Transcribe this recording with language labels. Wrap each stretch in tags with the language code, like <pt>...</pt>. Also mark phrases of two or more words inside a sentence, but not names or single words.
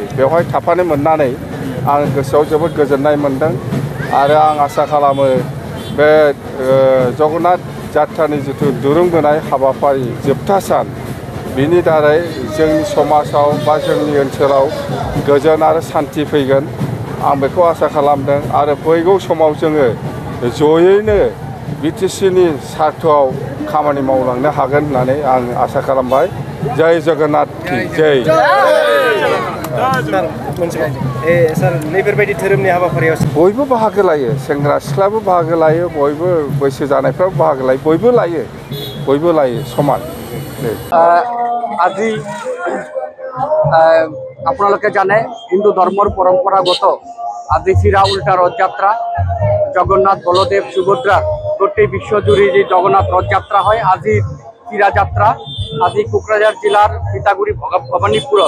<brx>बेवहाय थाफानो मोननानै आं गोसोआव जोबोद गोजोननाय मोनदों आरो आं आसा खालामो बे जगन्नाथ जात्रानि जिथु दुरुं बोनाय हाबाफारि जोबथा सान बिनि दारै जोंनि समाजाव बा जोंनि ओनसोलाव गोजोन आरो सान्थि फैगोन आं बेखौ आसा खालामदों आरो फैगौ समाव जोङो जयैनो बिटिसिनि सार्थआव खामानि मावलांनो हागोन होननानै आं आसा खालामबाय। जय जगन्नाथ जय। सार नैफोरबायदि धोरोमनि हाबाफारियाव बयबो बाहागो लायो, सेंग्रा सिख्लाबो बाहागो लायो, बयबो बैसो जानायफ्राबो बाहागो लायो, बयबो लायो समान।</brx> <as>আজি আপোনালোকে জানে হিন্দু ধৰ্মৰ পৰম্পৰাগত আজি ফিৰা উল্টা ৰথযাত্ৰা জগন্নাথ বলদেৱ সুভদ্ৰা গোটেই বিশ্বজুৰি যে জগন্নাথ ৰথযাত্ৰা হয় আজি ফিৰা যাত্ৰা আজি কোকৰাঝাৰ জিলাৰ পিতাগুৰি ভৱানীপুৰত</as>